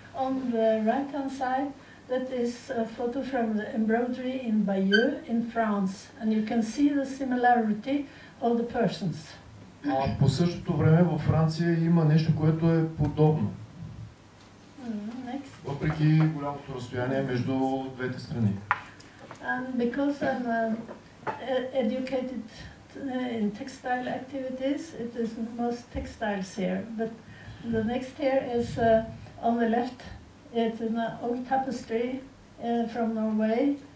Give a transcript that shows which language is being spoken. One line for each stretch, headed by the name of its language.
English: On the right hand side, that is a photo from the embroidery in Bayeux in France, and you can see the similarity of the persons.
Bulgarian: По същото време във Франция има нещо, което е подобно. Въпреки голямото разстояние между двете страни.
English: And because I'm educated in textile activities, it is most textiles here. But the next here is on the left. It's an old tapestry from Norway.